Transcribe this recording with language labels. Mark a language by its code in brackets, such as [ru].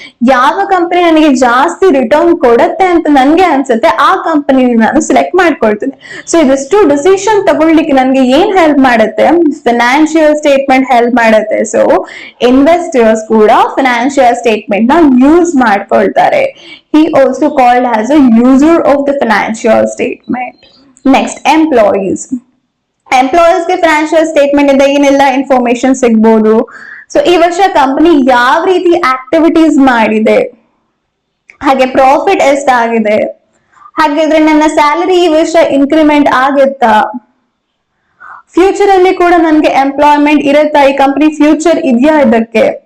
[kn] ಯಾವ ಕಂಪನಿ ನನಗೆ ಜಾಸ್ತಿ ರಿಟರ್ನ್ ಕೊಡತ್ತೆ ಅಂತ ನನ್ಗೆ ಅನ್ಸುತ್ತೆ ಆ ಕಂಪನಿ ನಾನು ಸೆಲೆಕ್ಟ್ ಮಾಡ್ಕೊಳ್ತೀನಿ. ಸೊ ಇದಿಷ್ಟು ಡಿಸಿಷನ್ ತಗೊಳ್ಳಿಕ್ಕೆ ನನ್ಗೆ ಏನ್ ಹೆಲ್ಪ್ ಮಾಡುತ್ತೆ, ಫೈನಾನ್ಷಿಯಲ್ ಸ್ಟೇಟ್ಮೆಂಟ್ ಹೆಲ್ಪ್ ಮಾಡುತ್ತೆ. ಸೊ ಇನ್ವೆಸ್ಟರ್ಸ್ ಕೂಡ ಫೈನಾನ್ಷಿಯಲ್ ಸ್ಟೇಟ್ಮೆಂಟ್ ನ ಯೂಸ್ ಮಾಡ್ಕೊಳ್ತಾರೆ. [en] He also called as a user of the financial statement. Next, employees. [kn] Employees ಗೆ ಫೈನಾನ್ಷಿಯಲ್ ಸ್ಟೇಟ್ಮೆಂಟ್ ಇಂದ ಏನೆಲ್ಲ ಇನ್ಫಾರ್ಮೇಶನ್ ಸಿಗ್ಬೋದು. ಸೊ ಈ ವರ್ಷ ಕಂಪನಿ ಯಾವ ರೀತಿ ಆಕ್ಟಿವಿಟೀಸ್ ಮಾಡಿದೆ, ಹಾಗೆ ಪ್ರಾಫಿಟ್ ಎಷ್ಟಾಗಿದೆ, ಹಾಗಿದ್ರೆ ನನ್ನ ಸ್ಯಾಲರಿ ಈ ವರ್ಷ ಇನ್ಕ್ರಿಮೆಂಟ್ ಆಗುತ್ತಾ, ಫ್ಯೂಚರ್ ಅಲ್ಲಿ ಕೂಡ ನನ್ಗೆ ಎಂಪ್ಲಾಯ್ಮೆಂಟ್ ಇರುತ್ತಾ, ಈ ಕಂಪನಿ ಫ್ಯೂಚರ್ ಇದೆಯಾ ಇದಕ್ಕೆ.